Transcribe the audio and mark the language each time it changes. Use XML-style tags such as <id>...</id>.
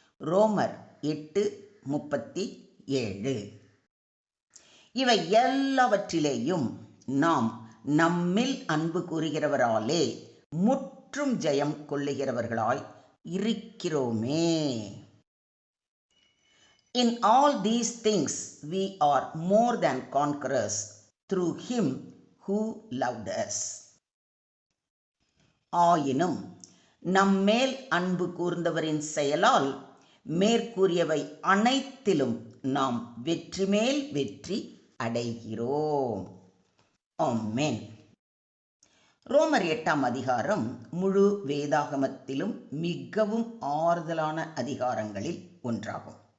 <ta>ரோமர் 8:37. இவை எல்லாவற்றிலேயும் நாம் நம்மில் அன்பு கூறுகிறவராலே முற்றும் ஜெயம் கொள்ளுகிறவர்களாய் இருக்கிறோமே.</ta> <en>In all these things we are more than conquerors through him who loved us.</en> <ta>ஆயினும் நம்மேல் அன்பு கூர்ந்தவரின் செயலால் மேற்கூறியவை அனைத்திலும் நாம் வெற்றி மேல் வெற்றி அடைகிறோம். ஆமென். ரோமர் 8ஆம் அதிகாரம் முழு வேதாகமத்திலும் மிகவும் ஆறுதலான அதிகாரங்களில் ஒன்றாகும்.</ta>